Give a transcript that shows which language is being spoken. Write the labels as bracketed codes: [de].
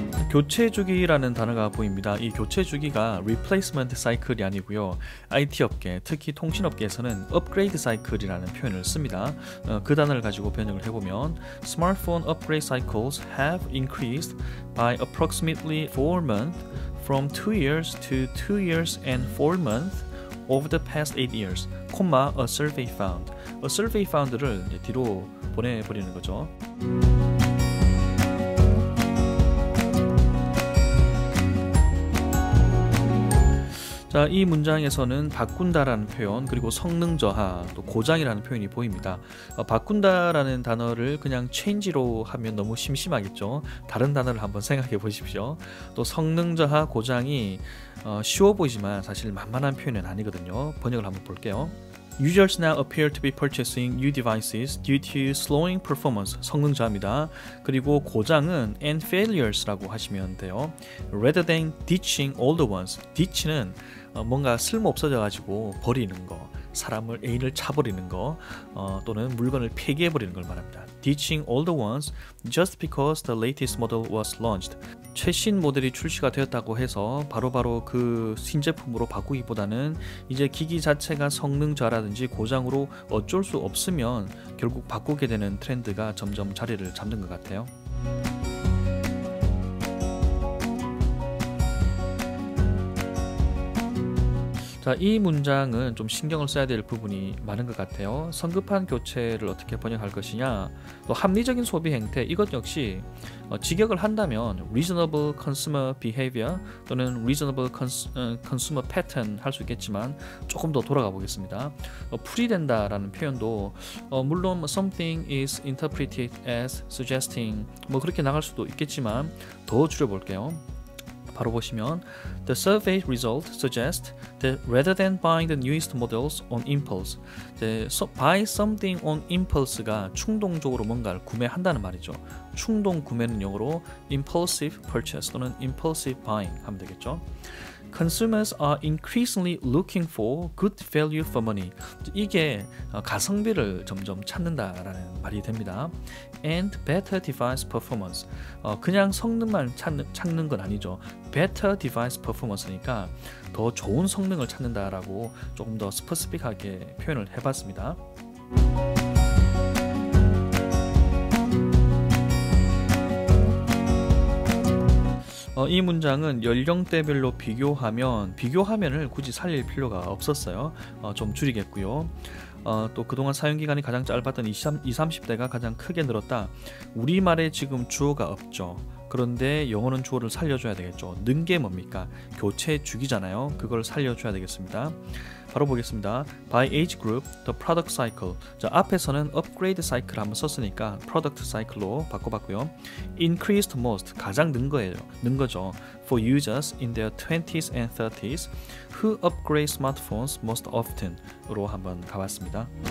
[ko] 교체 주기라는 단어가 보입니다. 이 교체 주기가 [en] replacement cycle [ko] 이 아니고요. IT 업계, 특히 통신업계에서는 upgrade cycle이라는 표현을 씁니다. 그 단어를 가지고 번역을 해보면 [en] Smartphone upgrade cycles have increased by approximately 4 months from 2 years to 2 years and 4 months over the past 8 years, a survey found. A survey found [ko] 를 이제 뒤로 보내버리는 거죠. 자, 이 문장에서는 바꾼다라는 표현, 그리고 성능 저하, 또 고장이라는 표현이 보입니다. 바꾼다라는 단어를 그냥 change로 하면 너무 심심하겠죠. 다른 단어를 한번 생각해 보십시오. 또 성능 저하, 고장이 쉬워 보이지만 사실 만만한 표현은 아니거든요. 번역을 한번 볼게요. [en] Users now appear to be purchasing new devices due to slowing performance, [ko] 성능 저하입니다. 그리고 고장은 [en] and failures [ko] 라고 하시면 돼요. [en] Rather than ditching older ones, [ko] ditch는 뭔가 쓸모 없어져 가지고 버리는 거, 사람을 애인을 차버리는 거, 또는 물건을 폐기해 버리는 걸 말합니다. [en] Ditching older ones just because the latest model was launched. [ko] 최신 모델이 출시가 되었다고 해서 바로바로 그 신제품으로 바꾸기보다는 이제 기기 자체가 성능 저하라든지 고장으로 어쩔 수 없으면 결국 바꾸게 되는 트렌드가 점점 자리를 잡는 것 같아요. 자, 이 문장은 좀 신경을 써야 될 부분이 많은 것 같아요. 성급한 교체를 어떻게 번역할 것이냐, 또 합리적인 소비 행태, 이것 역시 직역을 한다면 [en] reasonable consumer behavior [ko] 또는 [en] reasonable consumer pattern [ko] 할 수 있겠지만 조금 더 돌아가 보겠습니다. 풀이된다라는 표현도 물론 [en] something is interpreted as suggesting [ko] 그렇게 나갈 수도 있겠지만 더 줄여볼게요. 바로 보시면 [en] The survey result suggests that rather than buying the newest models on impulse, buy something on impulse가 [ko] 충동적으로 뭔가를 구매한다는 말이죠. 충동 구매는 영어로 [en] impulsive purchase [ko] 또는 [en] impulsive buying [ko] 하면 되겠죠. [en] Consumers are increasingly looking for good value for money. [ko] 이게 가성비를 점점 찾는다라는 말이 됩니다. [en] And better device performance. [ko] 그냥 성능만 찾는 건 아니죠. [en] Better device performance [ko] 니까 더 좋은 성능을 찾는다라고 조금 더 스페시픽하게 표현을 해봤습니다. 이 문장은 연령대별로 비교하면을 굳이 살릴 필요가 없었어요. 좀 줄이겠고요. 또 그동안 사용기간이 가장 짧았던 20, 30대가 가장 크게 늘었다. 우리말에 지금 주어가 없죠. 그런데 영어는 주어를 살려줘야 되겠죠. 는 게 뭡니까? 교체 주기잖아요. 그걸 살려줘야 되겠습니다. 바로 보겠습니다. [en] By age group, the product cycle. [ko] 자, 앞에서는 upgrade cycle 한번 썼으니까 product cycle로 바꿔봤고요. [en] Increased most, [ko] 가장 는 거죠. [en] For users in their 20s and 30s who upgrade smartphones most often으로 [ko] 한번 가봤습니다.